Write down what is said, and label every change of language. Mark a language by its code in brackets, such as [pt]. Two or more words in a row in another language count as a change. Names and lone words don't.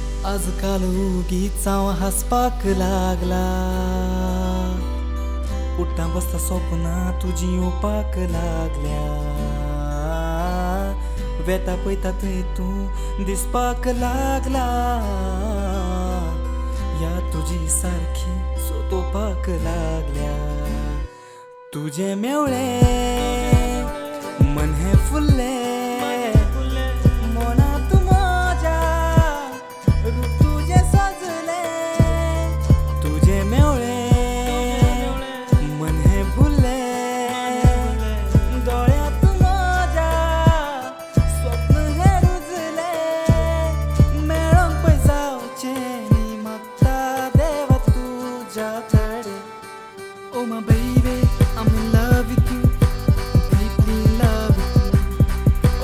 [kok] आजकाल उगीच हसपाक लागला, उठता बसता स्वप्ना तुझी ओपाक लागल्या, वेता पळयता थंय तू दिसपाक लागला, या तुझी सारखी सोदोपाक लागल्या. [mr] तुझे मेवळे मन हे फुल्ले, मनात माझ्या रूप तुझे सजले. तुझे मेवळे मन हे फुल्ले, डोळ्यात माझ्या स्वप्न हे रुजले. [kok] मेळोंक पळय जावचे नी मागता देवा तुझ्या कडे. [en] Oh my baby, I'm in love with you, deeply in love with you.